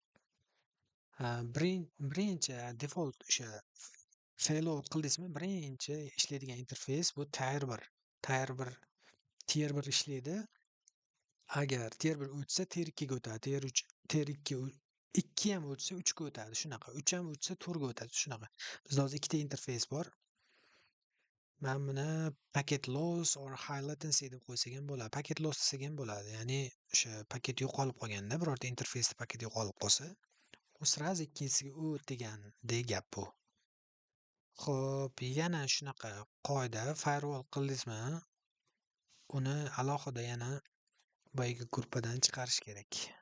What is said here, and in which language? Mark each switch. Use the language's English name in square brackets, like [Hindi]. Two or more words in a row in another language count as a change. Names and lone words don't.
[Uzbek] Birinchi default o'sha failover qildingizmi, birinchi ishlaydigan interfeys bu tier 1. Tier 1 ishlaydi. Agar tier 1 o'tsa, tier 2 ga o'tadi. Tier 2 ham o'tsa 3 ga o'tadi. Shunaqa. 3 ham o'tsa 4 ga o'tadi. Shunaqa. Bizda hozir ikkita interfeys bor. Men buni [English] packet loss or high latency [Uzbek] deb qo'ysak ham bo'ladi. [English] Packet loss [Uzbek] desak ham bo'ladi. Ya'ni o'sha paket yo'qolib qolganda, birorta interfeysda paket yo'qolib qolsa, U sraz ikkinchisiga o't degandek gap bu. Xo'p, yana shunaqa qoida firewall qildingizmi, uni alohida yana boyagi gruppadan chiqarish kerak.